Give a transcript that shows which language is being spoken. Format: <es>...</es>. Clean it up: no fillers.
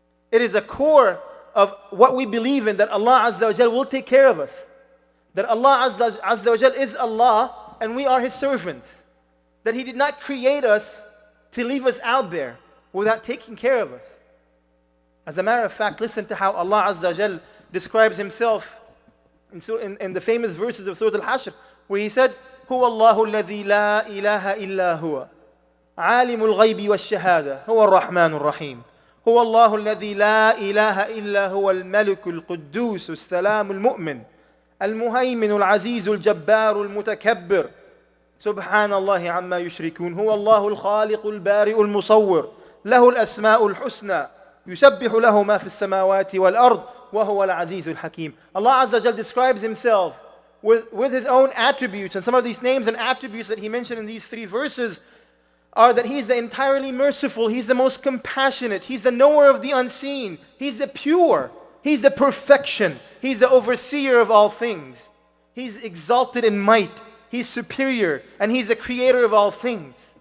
<en>It is a core of what we believe in, that Allah Azza wa Jal will take care of us. That Allah Azza wa Jal is Allah and we are His servants. That He did not create us to leave us out there without taking care of us. As a matter of fact, listen to how Allah Azza wa Jal describes Himself in the famous verses of Surah Al-Hashr, where He said,</en> <ar>هو الله الذي لا إله إلا هو عالم الغيب والشهادة هو الرحمن الرحيم هو الله الذي لا إله إلا هو الملك القدوس السلام المؤمن المهيمن العزيز الجبار المتكبر سبحان الله عما يشركون هو الله الخالق البارئ المصور له الأسماء الحسنى يسبح له ما في السماوات والأرض وهو العزيز الحكيم.</ar> <en>Allah Azza wa Jal describes Himself with His own attributes, and some of these names and attributes that He mentioned in these 3 verses are that He's the entirely merciful, He's the most compassionate, He's the knower of the unseen, He's the pure, He's the perfection, He's the overseer of all things, He's exalted in might, He's superior, and He's the creator of all things.</en>